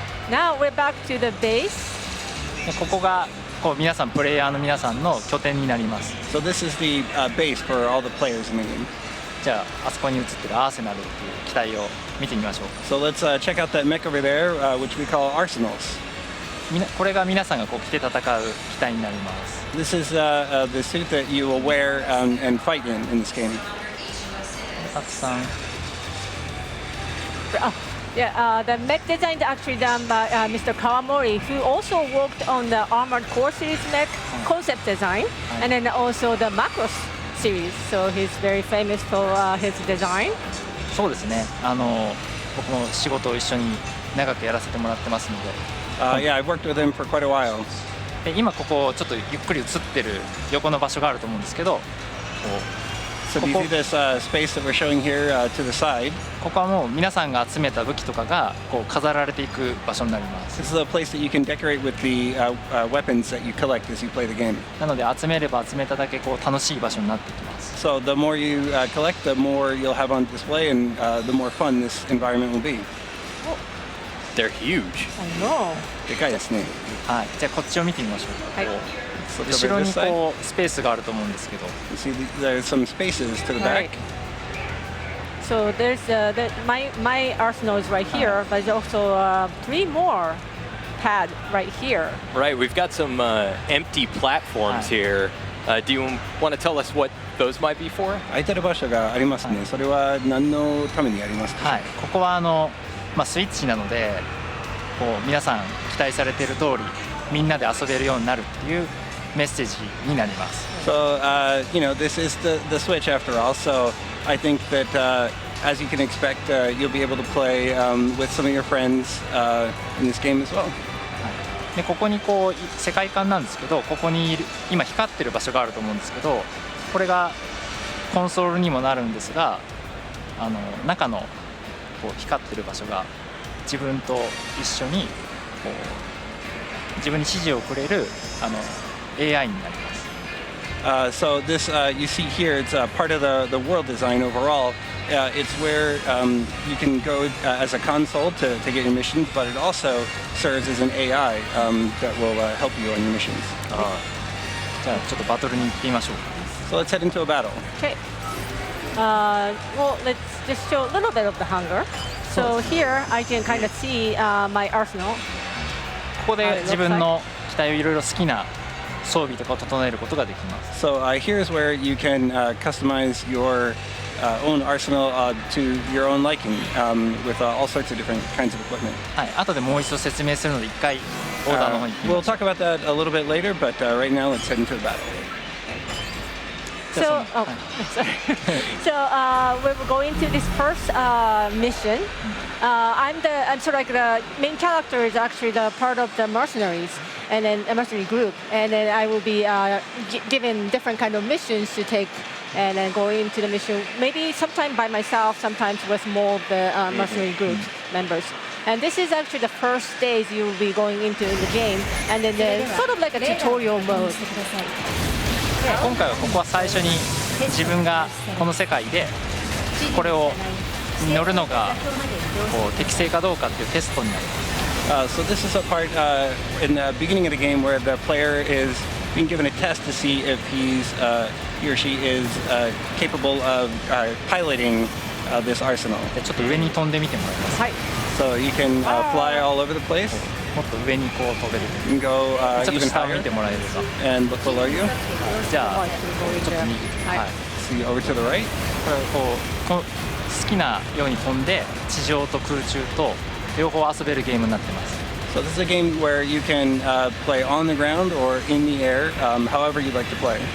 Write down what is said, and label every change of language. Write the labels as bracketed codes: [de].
[en] Now we're back to the base. [ja] ここが皆さんプレイヤーの皆さんの拠点になります。 [en] So this is the base for all the players in the game. [ja] じゃあそこに映ってるアーセナルっていう機体を見てみましょう。 [en] So let's check out that mech over there, which we call arsenals. [ja] これが皆さんが着て戦う機体になります。 [en] This is the suit that you will wear and fight in this game. [ja] たくさん。 [en] Yeah, the mech design is actually done by Mr. Kawamori, who also worked on the Armored Core series mech concept design, and then also the Macross series. So he's very famous for his design. [ja] そうですね。僕も仕事を一緒に長くやらせてもらってますので。 [en] Yeah, I've worked with him for quite a while. [ja] 今ここちょっとゆっくり映ってる横の場所があると思うんですけど、 [en] So do you see this space that we're showing here to the side? [ja] ここはもう皆さんが集めた武器とかが飾られていく場所になります。 [en] This is a place that you can decorate with the weapons that you collect as you play the game. [ja] なので集めれば集めただけ楽しい場所になってきます。 [en] So the more you collect, the more you'll have on display, and the more fun this environment will be. They're huge. I know. [ja] でかいですね。はい。じゃあこっちを見てみましょう。はい。後ろにスペースがあると思うんですけど。 [en] You see, there's some spaces to the back. So there's my arsenal is right here, but there's also 3 more pad right here. Right, we've got some empty platforms here. Do you want to tell us what those might be for? [ja] 空いてる場所がありますね。それは何のためにありますか？はい。ここはスイッチなので、皆さん期待されている通りみんなで遊べるようになるっていうメッセージになります。 [en] So this is the Switch after all. So I think that as you can expect, you'll be able to play with some of your friends in this game as well. [ja] でここに世界観なんですけど、ここに今光ってる場所があると思うんですけど、これがコンソールにもなるんですが、中の光ってる場所が自分と一緒にこう自分に指示をくれるAI になります。 [en] So this you see here, it's part of the world design overall. It's where you can go as a console to get your missions, but it also serves as an AI that will help you on your missions. [ja] じゃあちょっとバトルに行ってみましょう。 [en] So let's head into a battle. Okay. Well, let's just show a little bit of the hunger. So here I can kind of see my arsenal. [ja] ここで自分の機体をいろいろ好きな装備とかを整えることができます。 [en] So here's where you can customize your own arsenal to your own liking with all sorts of different kinds of equipment. [ja] はい、後でもう一度説明するので一回オーダーの方に行きま [en] We'll [ja] しょう。 [en] talk about that a little bit later, but right now let's head into a battle. So, sorry. So we're going to this first mission. I'm sort of like the main character is actually the part of the mercenaries and then a mercenary group, and then I will be given different kind of missions to take, and then go into the mission. Maybe sometime by myself, sometimes with more of the mercenary group members. And this is actually the first stage you will be going into the game, and then there's sort of like a tutorial mode. [ja] 今回はここは最初に自分がこの世界でこれを乗るのがこう適正かどうかっていうテストになります。 [en] So this is a part in the beginning of the game where the player is being given a test to see if he or she is capable of piloting this arsenal. [ja] でちょっと上に飛んでみてもらいます。はい。 [en] So you can fly all over the place. [ja] もっと上にこう飛べる。 [en] You can go [ja] ちょっと [en] even [ja] 下を [en] higher [ja] 見てもらえれば。 [en] and look below you. [ja] じゃあちょっと右。はい。 [en] See over to the right. [ja] こう好きなように飛んで地上と空中と両方遊べるゲームになってます。 [en] So this is a game where you can play on the ground or in the air, however you'd like to play.